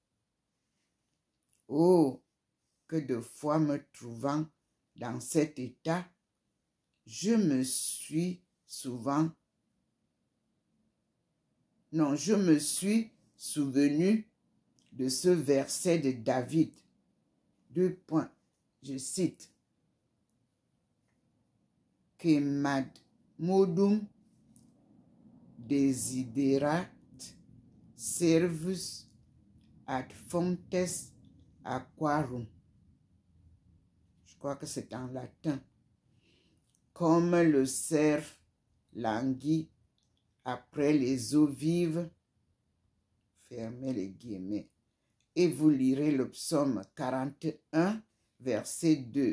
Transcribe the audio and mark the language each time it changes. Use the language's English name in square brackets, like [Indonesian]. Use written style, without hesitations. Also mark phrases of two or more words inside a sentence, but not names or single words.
[French] Oh, que de fois me trouvant dans cet état, je me suis souvenu de ce verset de David. Je cite. [Latin] Quemad modum desiderat servus ad fontes aquarum. [French] Je crois que c'est en latin. Comme le cerf languit après les eaux vives, fermez les guillemets, et vous lirez le psaume 41, verset 2.